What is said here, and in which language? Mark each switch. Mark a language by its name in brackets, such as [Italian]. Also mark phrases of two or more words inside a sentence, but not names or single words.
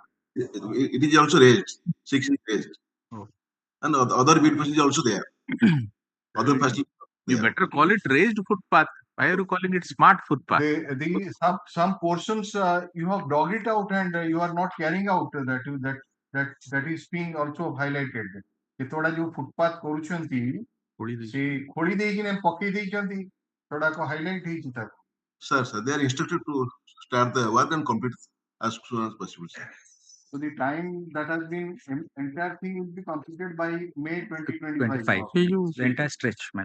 [English] It is also raised, 6 inch raised. And other beautification is also there. Other facilities. You better call it raised footpath. Why are you calling it smart footpath? Some portions you have dug it out and you are not carrying out that is being also highlighted. [Odia] କେତେଗୁଡା ଯୋଉ ଫୁଟପାଥ କରୁଛନ୍ତି ସେ ଖୋଳି ଦେଇକିନା ପକେଇ ଦେଇଛନ୍ତି ସେଗୁଡାକ ହାଇଲାଇଟ ହେଇଛି ତାକୁ। [English] Sir, they are instructed to start the work and complete as soon as possible, sir. So the time that has been entire thing will be completed by May 2025. The entire stretch, man.